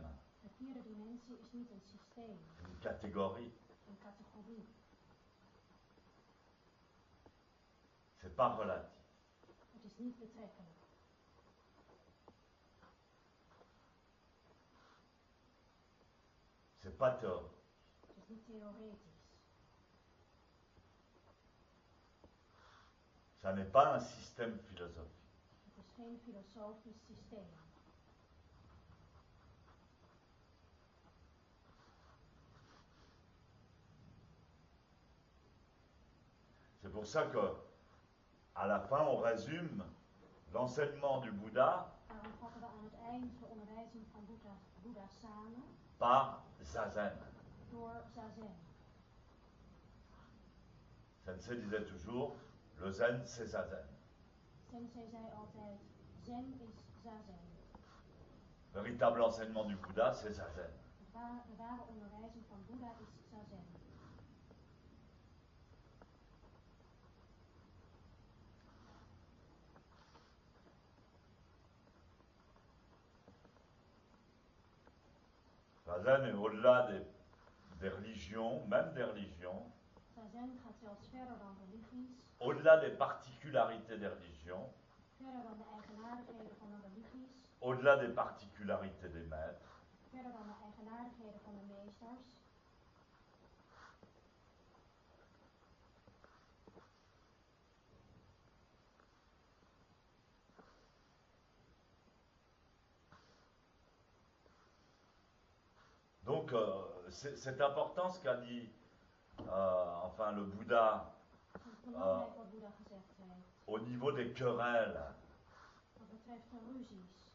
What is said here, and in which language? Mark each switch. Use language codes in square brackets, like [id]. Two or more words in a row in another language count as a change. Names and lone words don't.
[nl] De vierde dimensie is niet een systeem, [fr] une catégorie, [nl] een categorie. [fr] c'est pas relatif. [nl] Het is niet betrekkelijk. [fr] C'est pas théorique. [nl] Het is niet theoretisch. [fr] Ça n'est pas un système philosophique. [nl] Het is geen filosofisch systeem. [fr] C'est pour ça que, à la fin, on résume l'enseignement du Bouddha [nl] Daarom vatten we aan het eind de onderwijzing van Boeddha samen [fr] par Zazen. [nl] door Zazen. [fr] Sensei disait toujours, le Zen, c'est Zazen. [nl] Sensei zei altijd, Zen is Zazen. [fr] Le véritable enseignement du Bouddha, c'est Zazen. [nl] De ware onderwijzing van Boeddha is Zazen. [fr] Zazen est au-delà des religions, même des religions, [nl] Zazen gaat zelfs verder dan religies, [fr] au-delà des particularités des religions, [nl] verder dan de eigenaardigheden van de religies, [fr] au-delà des particularités des maîtres. [nl] verder dan de eigenaardigheden van de meesters. [fr] Donc, c'est important ce qu'a dit enfin le Bouddha [nl] Het is belangrijk wat Boeddha gezegd heeft. [fr] au niveau des querelles. [nl] Wat betreft de ruzies.